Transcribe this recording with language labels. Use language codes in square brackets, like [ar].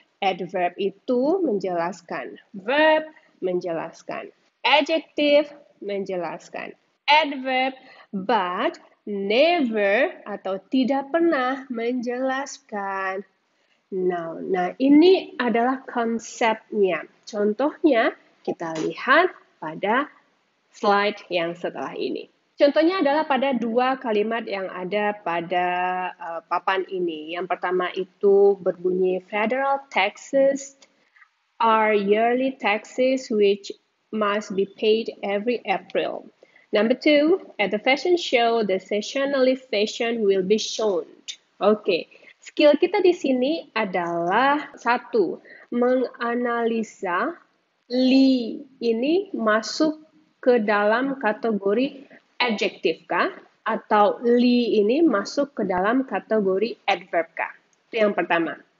[id] Adverb itu menjelaskan verb, menjelaskan adjective, menjelaskan adverb, [en] but never [id] atau tidak pernah menjelaskan noun. Nah, ini adalah konsepnya. Contohnya kita lihat pada slide yang setelah ini. Contohnya adalah pada dua kalimat yang ada pada papan ini. Yang pertama itu berbunyi [en] federal taxes are yearly taxes which must be paid every April. Number 2, at the fashion show, the seasonally fashion will be shown. [id] Oke, skill kita di sini adalah satu, menganalisa li ini masuk ke dalam kategori adjektif kah? Atau li ini masuk ke dalam kategori adverb kah? Itu yang pertama.